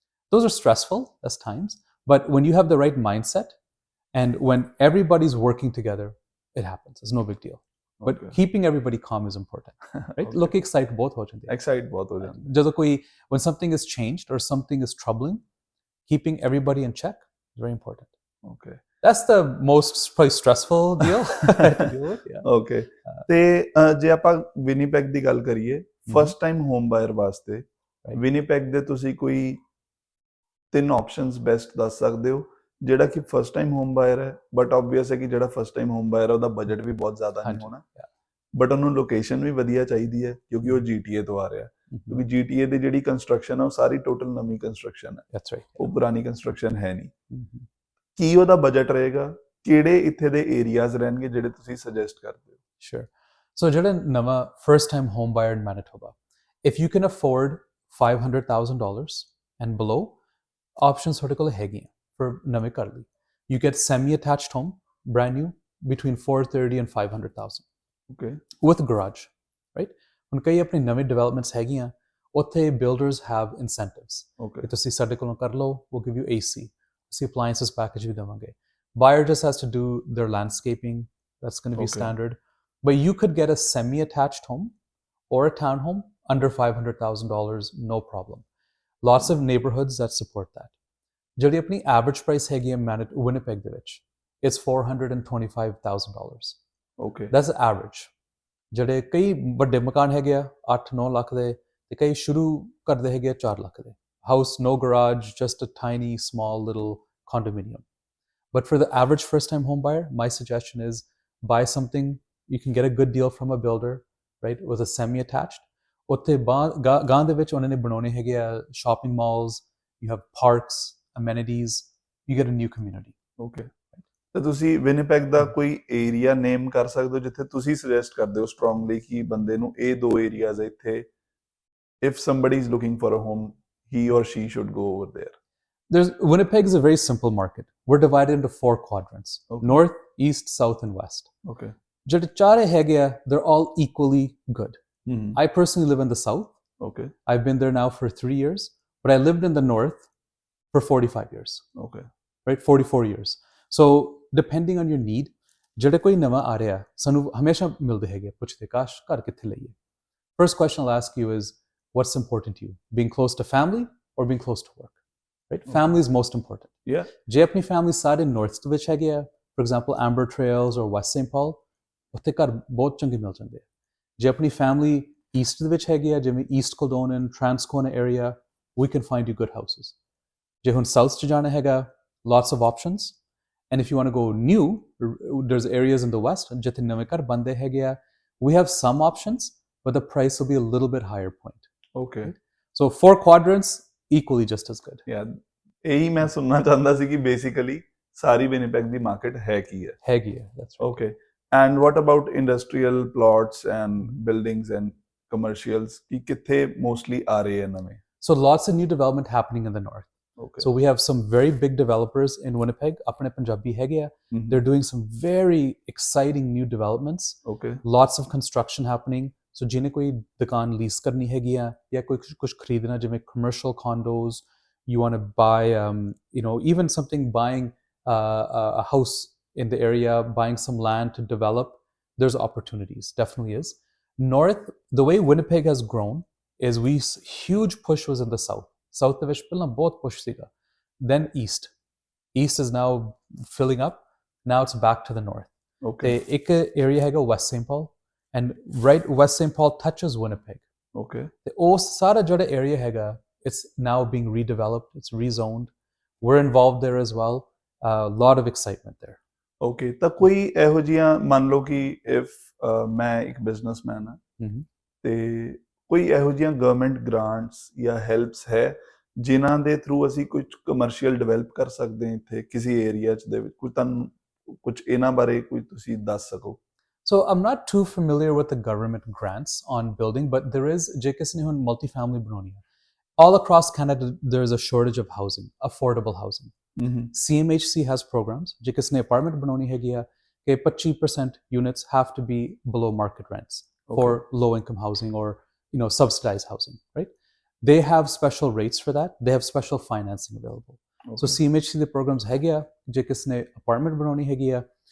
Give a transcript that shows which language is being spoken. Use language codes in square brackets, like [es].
[en] Those are stressful at times, but when you have the right mindset and when everybody's working together, it happens. It's no big deal. But keeping everybody calm is important, right? [pa] Look, excite both ho jande. Excite both ho jande. ਜਦੋਂ ਕੋਈ [en] when something is changed or something is troubling, keeping everybody in check is very important. Okay. That's the most probably stressful deal to deal with. Yeah. Okay. [pa] ਤੇ ਜੇ ਆਪਾਂ Winnipeg ਦੀ ਗੱਲ ਕਰੀਏ, [en] first time home buyer [pa] ਵਾਸਤੇ Winnipeg ਦੇ ਤੁਸੀਂ ਕੋਈ 3 options best ਦੱਸ ਸਕਦੇ ਹੋ, ਜਿਹੜਾ ਕਿ ਫਸਟ ਟਾਈਮ ਹੋਮ ਬਾਇਰ ਹੈ, ਬਟ ਆਬਵੀਅਸ ਹੈ ਕਿ ਜਿਹੜਾ ਫਸਟ ਟਾਈਮ ਹੋਮ ਬਾਇਰ ਹੈ ਉਹਦਾ ਬਜਟ ਵੀ ਬਹੁਤ ਜ਼ਿਆਦਾ ਨਹੀਂ ਹੋਣਾ, ਬਟ ਉਹਨੂੰ ਲੋਕੇਸ਼ਨ ਵੀ ਵਧੀਆ ਚਾਹੀਦੀ ਹੈ ਕਿਉਂਕਿ ਉਹ GTA ਤੋਂ ਆ ਰਿਹਾ, ਕਿਉਂਕਿ GTA ਦੀ ਜਿਹੜੀ ਕੰਸਟਰਕਸ਼ਨ ਹੈ ਉਹ ਸਾਰੀ ਟੋਟਲ ਨਵੀਂ ਕੰਸਟਰਕਸ਼ਨ ਹੈ। [en] That's right. [pa] ਉਹ ਪੁਰਾਣੀ ਕੰਸਟਰਕਸ਼ਨ ਹੈ ਨਹੀਂ। ਕੀ ਉਹਦਾ ਬਜਟ ਰਹੇਗਾ, ਕਿਹੜੇ ਇੱਥੇ ਦੇ ਏਰੀਆਜ਼ ਰਹਿਣਗੇ ਜਿਹੜੇ ਤੁਸੀਂ ਸੁਜੈਸਟ ਕਰਦੇ ਹੋ? [en] Sure. So [pa] ਜਿਹੜਾ ਨਵਾਂ [en] first time home buyer in Manitoba, if you can afford $500,000 and below, options [pa] ਤੁਹਾਡੇ ਕੋਲ ਹੈਗੀਆਂ [en] for [pa] ਨਵੇਂ ਘਰ ਲਈ। [en] You get semi-attached home, brand new, between $430,000 and $500,000. Okay. With garage, right? [pa] ਹੁਣ ਕਈ ਆਪਣੀ ਨਵੀਂ developments ਹੈਗੀਆਂ, ਉੱਥੇ [en] builders have incentives. Okay. [pa] ਤੁਸੀਂ ਸਾਡੇ ਕੋਲੋਂ ਕਰ ਲਓ, [en] we'll give you AC. [pa] ਅਸੀਂ appliances package ਵੀ ਦੇਵਾਂਗੇ. [en] Buyer just has to do their landscaping. That's going to be standard. But you could get a semi-attached home or a townhome under $500,000, no problem. Lots of neighborhoods that support that. [pa] ਜਿਹੜੀ ਆਪਣੀ average price ਹੈਗੀ ਹੈ Winnipeg ਦੇ ਵਿੱਚ, [en] it's $425,000. Okay. That's average. [pa] ਜਿਹੜੇ ਕਈ ਵੱਡੇ ਮਕਾਨ ਹੈਗੇ ਆ 8-9 ਲੱਖ ਦੇ, ਤੇ ਕਈ ਸ਼ੁਰੂ ਕਰਦੇ ਹੈਗੇ ਆ 4 ਲੱਖ ਦੇ. [en] House, no garage, just a tiny, small little condominium. But for the average first-time home buyer, my suggestion is buy something. You can get a good deal from a builder, right, with a semi-attached. [pa] ਉੱਥੇ ਗਾਂ ਦੇ ਵਿੱਚ ਉਹਨਾਂ ਨੇ ਬਣਾਉਣੇ ਹੈਗੇ ਆ [en] shopping malls, you have parks, amenities, you get a new community. Okay. [pa] ਤੇ ਤੁਸੀਂ ਵਿਨੀਪੈਗ ਦਾ ਕੋਈ ਏਰੀਆ ਨੇਮ ਕਰ ਸਕਦੇ ਹੋ ਜਿੱਥੇ ਤੁਸੀਂ ਸੁਜੈਸਟ ਕਰਦੇ ਹੋ ਸਟਰੋਂਗਲੀ ਕਿ ਬੰਦੇ ਨੂੰ ਇਹ 2 ਏਰੀਆਜ਼ ਇੱਥੇ, [en] if somebody is looking for a home, he or she should go over there? Winnipeg is a very simple market. We're divided into 4 quadrants: north, east, south, and west. Okay. [pa] ਜਿਹੜੇ ਚਾਰੇ ਹੈਗੇ ਆ, [en] they're all equally good. I personally live in the south. Okay. I've been there now for 3 years, but I lived in the north for 45 years. Okay. Right, 44 years. So depending on your need, [pa] ਜਿਹੜੇ ਕੋਈ ਨਵਾਂ ਆ ਰਿਹਾ, ਸਾਨੂੰ ਹਮੇਸ਼ਾ ਮਿਲਦੇ ਹੈਗੇ, ਪੁੱਛਦੇ ਕਾਸ਼ ਘਰ ਕਿੱਥੇ ਲਈਏ. [en] First question I'll ask you is, what's important to you? Being close to family or being close to work? Right? Okay. Family is most important. Yeah. [pa] ਜੇ ਆਪਣੀ family ਸਾਰੇ north ਦੇ ਵਿੱਚ ਹੈਗੇ ਆ, [en] for example Amber Trails or West St. [pa] Paul, ਉੱਥੇ ਘਰ ਬਹੁਤ ਚੰਗੇ ਮਿਲ ਜਾਂਦੇ ਆ. ਜੇ ਆਪਣੀ family east ਦੇ ਵਿੱਚ ਹੈਗੀ ਆ, ਜਿਵੇਂ East Kildonan, Transcona area, [en] we can find you good houses. [pa] ਜੇ ਹੁਣ south ਚ ਜਾਣਾ ਹੈਗਾ, [en] lots of options. And if you want to go new, there's areas in the west, [pa] ਜਿੱਥੇ ਨਵੇਂ ਘਰ ਬਣਦੇ ਹੈਗੇ ਆ, [en] we have some options, but the price will be a little bit higher point. Okay. So 4 quadrants, equally just as good. Yeah. [pa] ਇਹੀ ਮੈਂ ਸੁਣਨਾ ਚਾਹੁੰਦਾ ਸੀ ਕਿ ਬੇਸਿਕਲੀ ਸਾਰੀ ਵਿਨੀਪੈਗ ਦੀ ਮਾਰਕੀਟ ਹੈ ਕੀ ਹੈ? ਹੈਗੀ ਹੈ, [en] that's right. [pa] Okay. [en] And what about industrial plots and buildings and commercials? [pa] ਕਿ ਕਿੱਥੇ mostly ਆ ਰਹੇ ਹਨ ਨਵੇਂ? [en] So lots of new development happening in the north. Okay. So we have some very big developers in Winnipeg. [pa] ਆਪਣੇ ਪੰਜਾਬੀ ਹੈਗੇ ਆ. [en] They're doing some very exciting new developments. Okay. Lots of construction happening. So [pa] ਜਿਹਨੇ ਕੋਈ ਦੁਕਾਨ lease ਕਰਨੀ ਹੈਗੀ ਆ ਜਾਂ ਕੋਈ ਕੁਝ ਖਰੀਦਣਾ, [en] ਜਿਵੇਂ commercial condos, you want to buy, even something buying a house in the area, buying some land to develop, there's opportunities, definitely is. North, the way Winnipeg has grown is huge push was in the south. [pa] South ਦੇ ਵਿੱਚ ਪਹਿਲਾਂ ਬਹੁਤ push ਸੀਗਾ. [en] Then east. East is now filling up. Now it's back to the north. Okay. [pa] ਤੇ ਇੱਕ area ਹੈਗਾ West St. [en] Paul, and right West St. Paul touches Winnipeg. Okay. [pa] ਤੇ ਉਹ ਸਾਰਾ ਜਿਹੜਾ area ਹੈਗਾ, [en] it's now being redeveloped, it's rezoned. We're involved there as well. A lot of excitement there. [pa] Okay, ਤਾਂ ਕੋਈ ਇਹੋ ਜਿਹੀਆਂ ਮੰਨ ਲਓ ਕਿ [en] if [pa] ਮੈਂ ਇੱਕ ਬਿਜ਼ਨਸਮੈਨ ਹਾਂ Mhm. ਤੇ ਕੋਈ ਇਹੋ ਜਿਹੀਆਂ ਗਵਰਨਮੈਂਟ ਗ੍ਰਾਂਟਸ ਜਾਂ ਹੈਲਪਸ ਹੈ ਜਿਨ੍ਹਾਂ ਦੇ ਥਰੂ ਅਸੀਂ ਕੁਝ ਕਮਰਸ਼ੀਅਲ ਡਿਵੈਲਪ ਕਰ ਸਕਦੇ ਹਾਂ ਇੱਥੇ ਕਿਸੇ ਏਰੀਆ 'ਚ ਦੇ ਵਿੱਚ ਕੋਈ ਤੁਹਾਨੂੰ ਕੁਝ ਇਹਨਾਂ ਬਾਰੇ ਕੋਈ ਤੁਸੀਂ ਦੱਸ ਸਕੋ? [en] So I'm not too familiar with the government grants on building, but there is [pa] ਜੇ ਕਿਸੇ ਨੇ ਹੁਣ multifamily ਬਣਾਉਣੀ ਹੈ. [en] All across Canada, there is a shortage of housing, affordable housing. CMHC has programs. [pa] ਜੇ ਕਿਸੇ ਨੇ apartment ਬਣਾਉਣੀ ਹੈਗੀ ਆ ਕਿ [en] 25% units have to be below market rents for low income housing or subsidized housing, right? They have special rates for that. They have special financing available. [pa] So CMHC ਦੇ programs ਹੈਗੇ ਆ ਜੇ ਕਿਸੇ ਨੇ apartment ਬਣਾਉਣੀ ਹੈਗੀ ਆ.